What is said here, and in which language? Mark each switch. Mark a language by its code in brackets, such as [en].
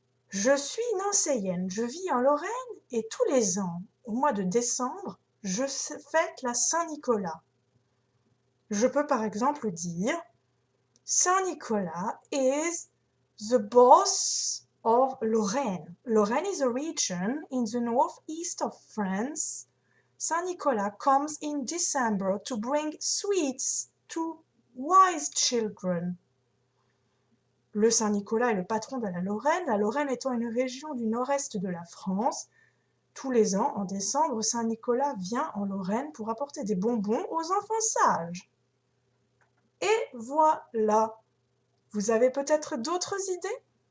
[fr] Je suis nancéienne, je vis en Lorraine et tous les ans, au mois de décembre, je fête la Saint-Nicolas. Je peux par exemple dire Saint-Nicolas [en] is the boss of Lorraine. Lorraine is a region in the northeast of France. Saint-Nicolas comes in December to bring sweets to wise children. [fr] Le Saint-Nicolas est le patron de la Lorraine étant une région du nord-est de la France. Tous les ans, en décembre, Saint-Nicolas vient en Lorraine pour apporter des bonbons aux enfants sages. Et voilà! Vous avez peut-être d'autres idées?